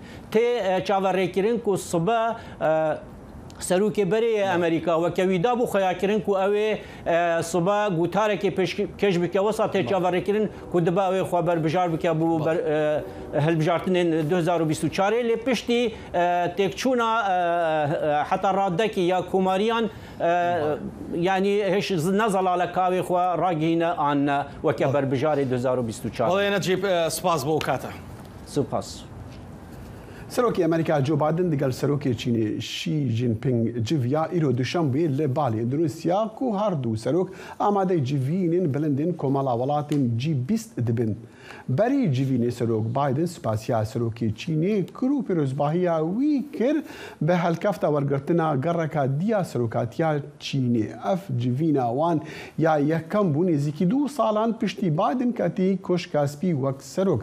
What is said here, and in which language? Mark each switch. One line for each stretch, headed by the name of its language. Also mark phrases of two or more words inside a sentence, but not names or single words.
Kurdish: Tê çaverêkirin ku sibe serokê berê Amerîka wekewî da bû xeyakirin ku ew ê sibe gotarekê pêş bike wesa tê çaverêkirin ku dibe ew ê xwe berbijar bike bû hilbijartinên 2024 lê piştî têkçûna heta raddekî ya komariyan yani hiç nezalalek kavê xwe ragihîne an weke berbijarê 2024. Olayê Necîb spas bû kata. Spas. سەرۆکی ئەمریکا جۆ بایدن لەگەڵ سەرۆکی چینی شی جینپینگ جڤیا ئیرۆ دوشەمبێ لە باڵێ دروستیا و هەردوو سەرۆک ئامادەی جیڤینên bilindên کۆمەڵا وڵاتên G20 dibin. Berî civînê serok Biden spasiya serokê Çînê kir û pîrozbahiya wî kir bi helkefta wergirtina gereka diya serokatiya Çînê. Ev civîna wan ya yekem bû nêzîkî 2 salan piştî Biden ketî koşkespî wek serok.